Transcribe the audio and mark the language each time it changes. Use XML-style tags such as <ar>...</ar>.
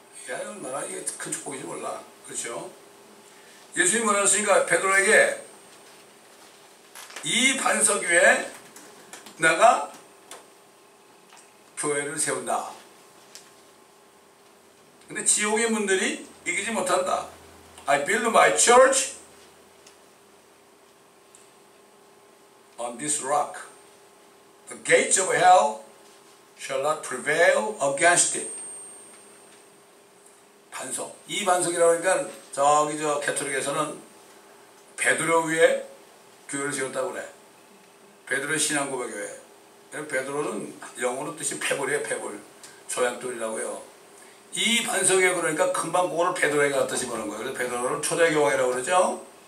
<ko>이게 얼마나 이게 큰 축복인지 몰라. 그렇죠? 예수님이 뭐라 했으니까 베드로에게 이 반석 위에 내가 교회를 세운다. 근데 지옥의 문들이 이기지 못한다.</ko> <en>I build my church on this rock. The gates of hell shall not prevail against it.</en> <ko>반석. 이 반석이라고 하니까 저기 저 캐톨릭에서는 베드로 위에 교회를 세웠다고 그래. 베드로의 신앙고백교회. 베드로는 영어로 뜻이 페볼이에요. 페볼. 조약돌이라고요. 이 반석에 그러니까 금방 그거를 베드로에게 갖다 집어넣은 거예요. 그래서 베드로를 초대교황이라고 그러죠.</ko>